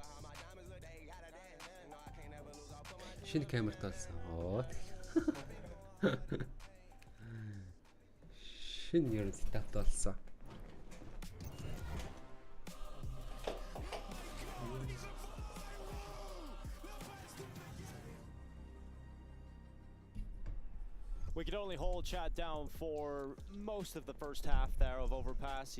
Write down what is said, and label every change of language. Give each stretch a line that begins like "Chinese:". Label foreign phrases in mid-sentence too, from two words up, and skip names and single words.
Mongolian: Шинэ камер таасан. Оо. Шинэ ер нь сетап болсон.
English: We could only hold Chad down for most of the first half there of Overpass.